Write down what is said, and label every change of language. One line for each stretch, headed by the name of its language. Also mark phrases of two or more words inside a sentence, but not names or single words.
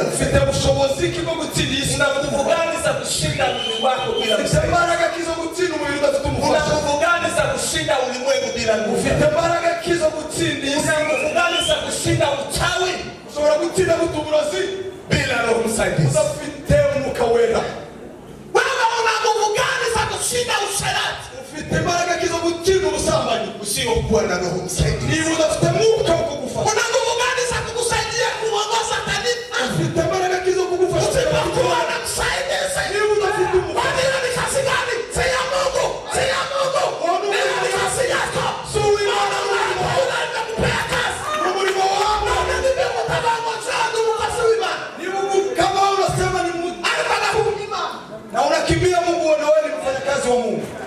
Kinyarwanda: ufite ubushobozi bwo gutsinda isi?
Swahili: Una nguvu gani za kushinda mwili wako bila
Kinyarwanda: ufite imbaraga kizo gutsinda umubiri udafite
Swahili: Una
Kinyarwanda: umufasha?
Swahili: nguvu gani za kushinda ulimwengu bila nguvu?
Kinyarwanda: Ufite imbaraga kizo gutsinda isi?
Swahili: Una nguvu gani za kushinda uchawi?
Kinyarwanda: Ushobora gutsinda uburozi
Swahili: bila Roho Msaidizi.
Kinyarwanda: udafite Umwuka wera.
Swahili: Wewe una nguvu gani za kushinda usherati?
Kinyarwanda: Ufite imbaraga kizo gutsinda ubusambanyi
Swahili: usiokuwa na Roho Msaidizi.
Kinyarwanda: niba udafite Mwuka wo kugufasha.
Swahili: Una nguvu gani za kukusaidia kuongoza kanisa?
Kinyarwanda: Ufite imbaraga kizo kugufasha
Swahili: usipokuwa na msaidizi.
Kinyarwanda: niba udafite Umwuka.
Swahili: Kwani hiyo ni kazi gani? Si ya Mungu, si ya Mungu. Hiyo ni kazi yako. Unaenda kupea kazi.
Kinyarwanda: Umurimo wangu
Swahili: kama unasema ni Mungu na unakimbia Mungu, na wewe ni mfanyakazi wa Mungu.